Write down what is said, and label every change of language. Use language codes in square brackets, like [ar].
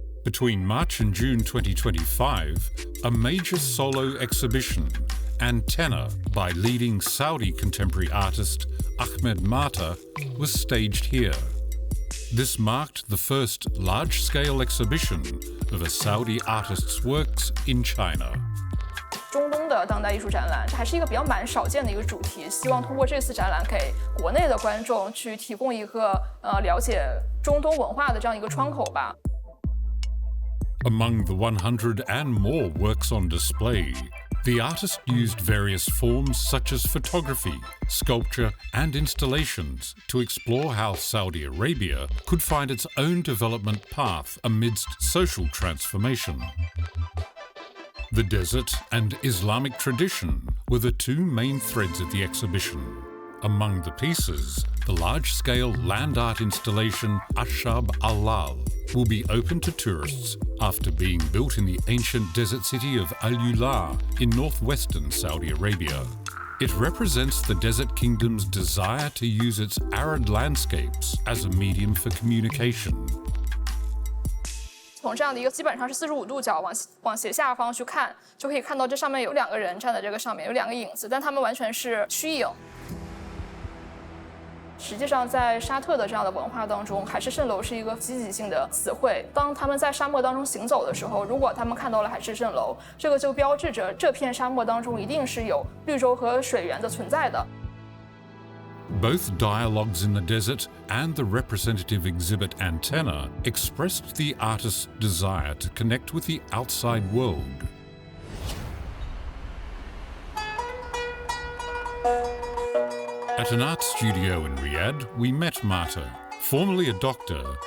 [en] Between March and June 2025, a major solo exhibition, Antenna, by leading Saudi contemporary artist Ahmed Mata, was staged here. This marked the first large-scale exhibition of a Saudi artist's works in China. [zh] 中东的当代艺术展览还是一个比较蛮少见的一个主题，希望通过这次展览给国内的观众去提供一个了解中东文化的这样一个窗口吧。 [en] Among the 100 and more works on display, the artist used various forms such as photography, sculpture, and installations to explore how Saudi Arabia could find its own development path amidst social transformation. The desert and Islamic tradition were the two main threads of the exhibition. Among the pieces, the large-scale land art installation Ashab al-Lal will be open to tourists after being built in the ancient desert city of Al-Ula in northwestern Saudi Arabia. It represents the desert kingdom's desire to use its arid landscapes as a medium for communication. [zh] 从这样的一个基本上是45度角往斜下方去看，就可以看到这上面有2个人站在这个上面，有2个影子，但他们完全是虚影。实际上，在沙特的这样的文化当中，海市蜃楼是一个积极性的词汇。当他们在沙漠当中行走的时候，如果他们看到了海市蜃楼，这个就标志着这片沙漠当中一定是有绿洲和水源的存在的。 [en] Both dialogues in the desert and the representative exhibit Antenna expressed the artist's desire to connect with the outside world. At an art studio in Riyadh, we met Marta, formerly a doctor.